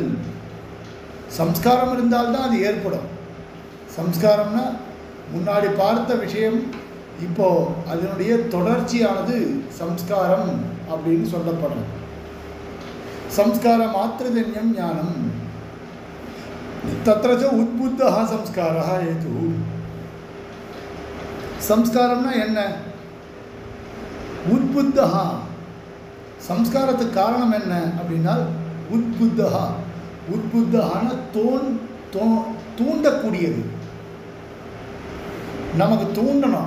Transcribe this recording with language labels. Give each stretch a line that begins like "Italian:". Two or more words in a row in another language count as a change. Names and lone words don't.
Tamil: சம்ஸ்காரம் இருந்தால்தான் அது ஏற்படும். சம்ஸ்காரம்னா முன்னாடி பார்த்த விஷயம், இப்போது அதனுடைய தொடர்ச்சியானது சம்ஸ்காரம் அப்படின்னு சொல்லப்படுறது.
Sanskrit: संस्कार मात्रजन्यं ज्ञानम्. तत्र च उद्बुद्धः संस्कारः हेतुः
Tamil: சம்ஸ்காரம்னா என்ன? உத்புத்தஹா. சம்ஸ்காரத்துக்கு காரணம் என்ன அப்படின்னா உத்புத்தஹா. உத்புத்தஹான தூண்டக்கூடியது. நமக்கு தூண்டணும்.